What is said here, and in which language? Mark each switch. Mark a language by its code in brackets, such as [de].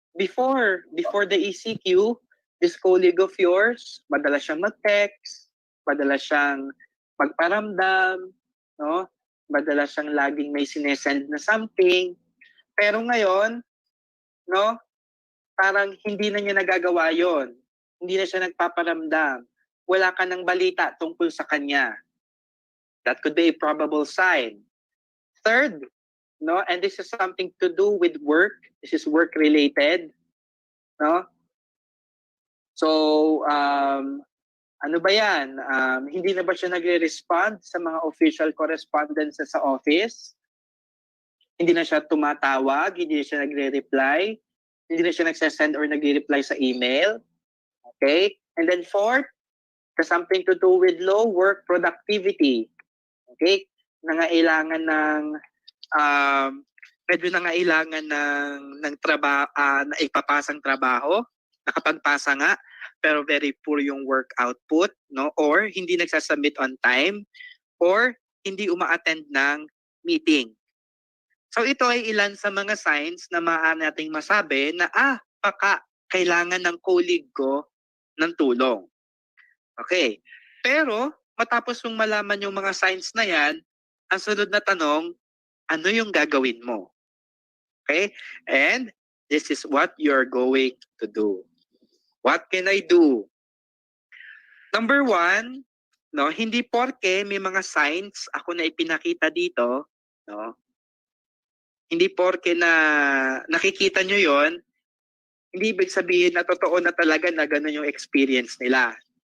[en] Before the ECQ, this colleague of yours, [tl] madalas siyang mag-text, madalas siyang magparamdam, no? Madalas siyang laging may sinesend na something. Pero ngayon, no? Parang hindi na niya nagagawa yon. Hindi na siya nagpaparamdam. Wala ka ng balita tungkol sa kanya. [en] That could be a probable sign. Third, no, and this is something to do with work. This is work-related. No? [tl] So, ano ba yan? Hindi na ba siya nagre-respond sa mga official correspondence sa office? Hindi na siya tumatawag, hindi na siya nagre-reply, hindi na siya nagsasend or nagre-reply sa email. Okay? [en] And then fourth, has something to do with low work productivity. [tl] Okay? Nangailangan ng medyo nangailangan ng trabaho, na ipapasang trabaho, nakapagpasa nga, pero very poor yung work output, no? Or hindi nagsasubmit on time, or hindi uma-attend ng meeting. So ito ay ilan sa mga signs na maaari nating masabi na baka kailangan ng colleague ko ng tulong. Okay. Pero matapos mong malaman yung mga signs na yan, ang sunod na tanong, ano yung gagawin mo? Okay? [en] And this is what you're going to do. What can I do? [tl] Number one, no, hindi porke may mga signs ako na ipinakita dito, no? Hindi porke na nakikita nyo yon, hindi ibig sabihin na totoo na talaga na gano'n yung experience nila.